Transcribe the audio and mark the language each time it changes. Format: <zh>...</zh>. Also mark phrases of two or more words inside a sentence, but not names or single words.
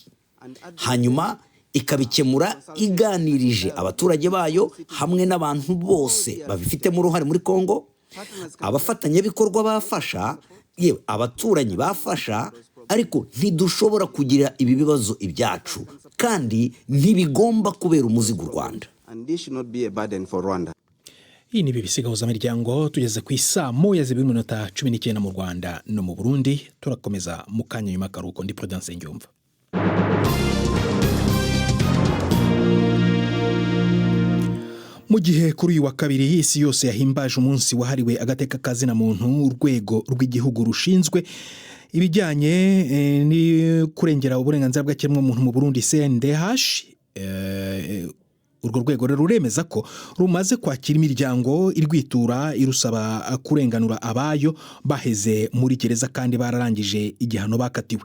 <rw>Hanyuma ikabikemura iganirije abaturage bayo hamwe n'abantu bose babifitemo uruhare muri Kongo, abafatanyabikorwa bafasha, yewe abaturanyi bafasha, ariko ntidushobora kugira ibi bibazo ibyacu kandi ntibigomba kubera umuzigo u Rwanda. Iyi ni BBC Gahuzamiryango, tugeze ku isaa 1:19 mu Rwanda no mu Burundi. Turakomeza mu kanya nyuma y'akaruhuko.</rw> <rn>Ndi Prudence Ngyumva. Mu gihe kuri uyu wa kabiri isi yose yahimbaje umunsi wahariwe agateka kazina muntu, urwego rw'igihugu rushinzwe ibijyanye ni kurengera uburenganzira bw'ikiremwamuntu mu Burundi CNDH, urwo rwego ruremeza ko rumaze kwakira imiryango irwitura irusaba kurenganura abayo baheze muri gereza kandi bararangije igihano bakatiwe.</rn>